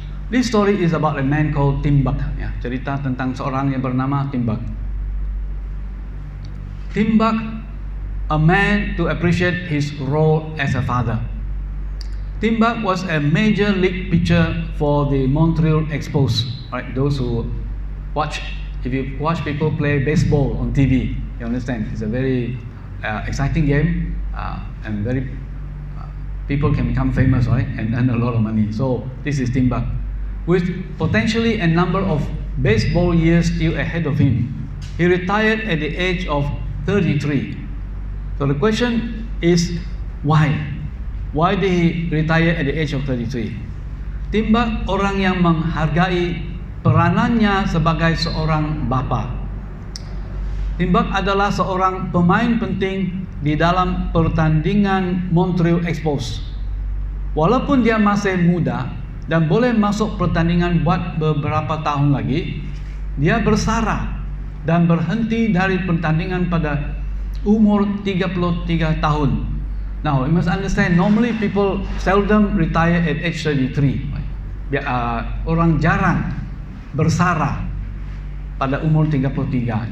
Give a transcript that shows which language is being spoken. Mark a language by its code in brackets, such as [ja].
[en] This story is about a man called Timbuk. [ms] Ya, cerita tentang seorang yang bernama Timbuk. Timbuk [en] a man to appreciate his role as a father. Tim Buck was a major league pitcher for the Montreal Expos. Right, those who watch, if you watch people play baseball on TV, you understand it's a very exciting game, and very people can become famous, right, and earn a lot of money. So this is Tim Buck, with potentially a number of baseball years still ahead of him. He retired at the age of 33. So the question is, why? Why did he retire at the age of 33? [ms] Tim Buck orang yang menghargai peranannya sebagai seorang bapa. Tim Buck adalah seorang pemain penting di dalam pertandingan Montreal Expos. Walaupun dia masih muda dan boleh masuk pertandingan buat beberapa tahun lagi, dia bersara dan berhenti dari pertandingan pada umur 33 tahun. [en] Now, you must understand, normally people seldom retire at age 33. [ms] Orang jarang bersara pada umur 33.